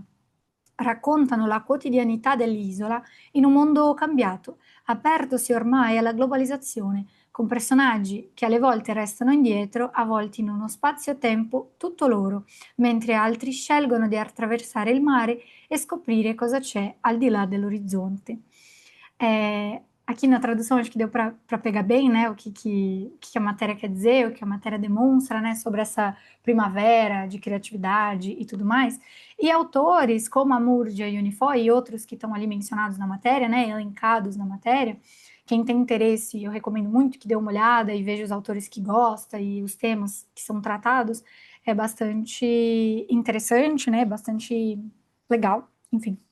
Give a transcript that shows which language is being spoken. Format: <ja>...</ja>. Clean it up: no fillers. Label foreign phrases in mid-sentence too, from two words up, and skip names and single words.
<it>Raccontano la quotidianità dell'isola in un mondo cambiato, apertosi ormai alla globalizzazione, con personaggi che alle volte restano indietro, a volte in uno spazio-tempo tutto loro, mentre altri scelgono di attraversare il mare e scoprire cosa c'è al di là dell'orizzonte.</it> <pt>Aqui na tradução acho que deu para pegar bem, né, o que a matéria quer dizer, o que a matéria demonstra, né, sobre essa primavera de criatividade e tudo mais. E autores como a Murgia e Unifoy e outros que estão ali mencionados na matéria, né, elencados na matéria, quem tem interesse, eu recomendo muito que dê uma olhada e veja os autores que gosta e os temas que são tratados, é bastante interessante, né, bastante legal, enfim.</pt>